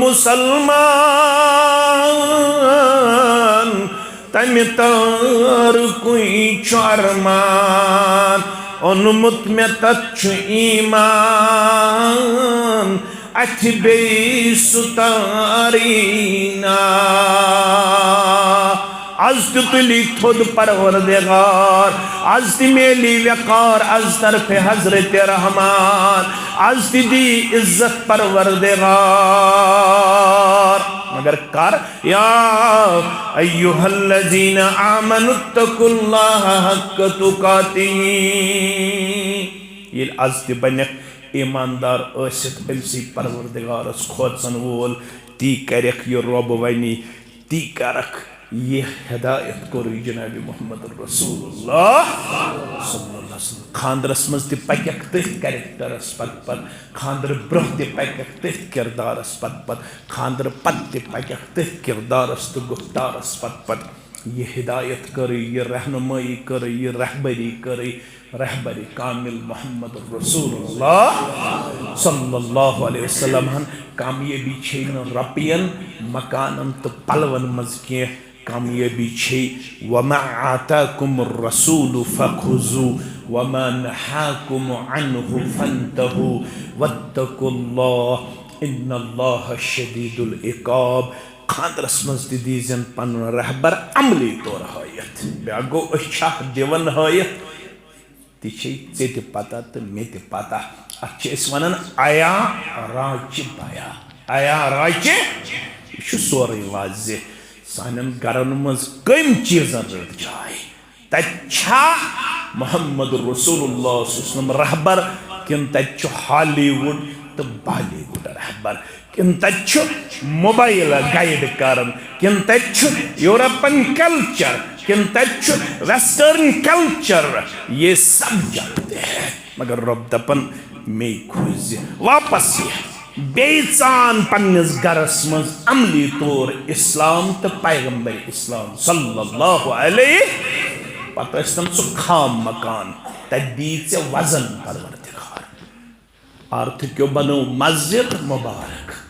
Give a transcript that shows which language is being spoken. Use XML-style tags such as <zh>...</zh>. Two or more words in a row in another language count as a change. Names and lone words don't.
<ks>مُسلمان تمہِ تارکُے چھُ ارمان اوٚنمُت مےٚ تتھ چھُ ایٖمان اَتھِ بیٚیہِ سُہ تاریٖنا آز تہِ تُلی تھوٚد پروردگار آز تہِ میلی وقار از طرفِ حضرت رحمان آز تہِ دی عزت پروردگار مگر کر</ks> <ar>یا ایوہ الذین آمنوا اتقوا اللہ حق تقاتہ</ar> <ks>یل از تہِ بنیکھ ایماندار ٲسِتھ أمسٕے پروردگارس کھوژن وول تی کرکھ یہِ رۄب ونی تی کرکھ یہ ہدایت کوٚرُے جناب محمد رسول اللہ</ks> <ar>صلی اللہ علیہ وسلم</ar> <ks>خاندرس مز تہِ پکیکھ تٔتھۍ کریکٹرس پت خاندر برونٛہہ تہِ پکیکھ تٔتھۍ کردارس پت خاندر پتہٕ تہِ پکیکھ تٔتھۍ کردارس تہٕ گفتارس پت یہ ہدایت کٔرٕے یہ رہنمائی کٔرٕے یہ رہبری کٔرٕے رہبری کامل محمد رسول اللہ</ks> <ar>صلی اللہ علیہ وسلم</ar> <ks>کامیابی چھے نہٕ رۄپین مکانن تہٕ پلون مز کینٛہہ کامیابی چھے</ks> <ar>وما آتاکم الرسول فخذوا وما نہاکم عنہ فانتہوا واتقوا اللہ ان اللہ شدید العقاب</ar> <ks>خاندرس مز تہِ دیٖزٮ۪ن پنُن رہبر عملی طور ہٲیتھ بیٛاکھ گوٚو أسۍ چھا دِوان ہٲیتھ تہِ چھے ژےٚ تہِ پتہ تہٕ مےٚ تہِ پتہ اتھ چھِ أسۍ ونان عیا راچہِ بیا عیا راچہِ یہِ چھُ سورُے واضح سانٮ۪ن گرن منٛز کٔمۍ چیٖزن رٔٹ جاے تتہِ چھا محمد رسول اللہ</ks> <ar>صلی اللہ علیہ وسلم</ar> <ks>رہبر کِنہٕ تتہِ چھُ ہالی وُڈ تہٕ بالی وُڈ رہبر کِنہٕ تتہِ چھُ موبایل گایڈ کران کِنہٕ تتہِ چھُ</ks> <en>European culture</en> <ks>کِنہٕ تتہِ چھُ</ks> <en>western culture</en> <ur>یہ سب جانتے ہیں</ur> <ks>مگر رب دپن مے کھوزِ واپس یہ بیٚیہِ ژان پننِس گرس منٛز عملی طور اسلام تہٕ پیغمبر اسلام</ks> <ar>صلی اللہ علیہ</ar> <ks>پتہٕ ٲسۍتن سُہ خام مکان تتہِ دی ژےٚ وزن پروردگار آرتھٕ کیو بنو مسجد مبارک</ks>